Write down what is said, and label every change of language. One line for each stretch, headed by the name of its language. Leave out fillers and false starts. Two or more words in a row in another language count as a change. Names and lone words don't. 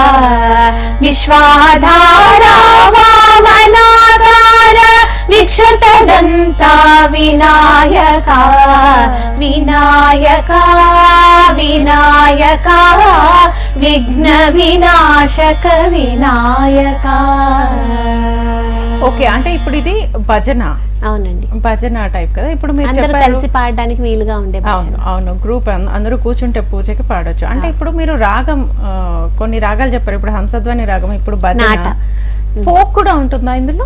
Sanskrit: विश्वाधारा वामनाकार विक्षतदन्ता विनायका विनायका विनायका विघ्न विनाशक विनायका
Telugu: ఓకే, అంటే ఇప్పుడు ఇది భజన అవునండి, భజన టైప్ కదా. ఇప్పుడు మీరు అందరూ చెప్పారు కలిసి పాడడానికి వీలుగా ఉండే అవును అవును గ్రూప్ అందరూ కూర్చుంటే పూజకి పాడొచ్చు. అంటే ఇప్పుడు మీరు రాగం కొన్ని రాగాలు చెప్పారు, ఇప్పుడు హంసధ్వని రాగం, ఇప్పుడు భజన నాట. ఫోక్ కూడా ఉంటుందా ఇందులో?